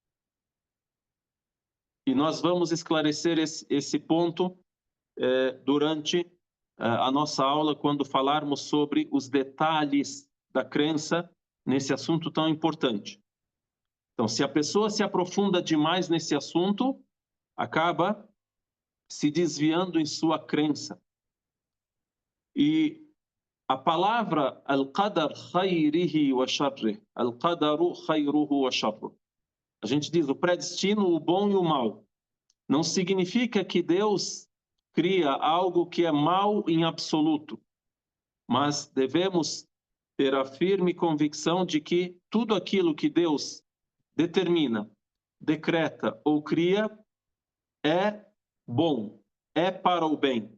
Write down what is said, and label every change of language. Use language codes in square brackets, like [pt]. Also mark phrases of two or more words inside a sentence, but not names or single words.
[pt] E nós vamos esclarecer esse ponto durante a nossa aula, quando falarmos sobre os detalhes da crença nesse assunto tão importante. Então, se a pessoa se aprofunda demais nesse assunto, acaba se desviando em sua crença. E a palavra [ar] al-qadar khayrihi wa sharrih, al-qadaru khayruhu wa sharruh. [pt] A gente diz o predestino, o bom e o mal. não significa que Deus cria algo que é mal em absoluto, mas devemos ter a firme convicção de que tudo aquilo que Deus determina, decreta ou cria é bom, é para o bem.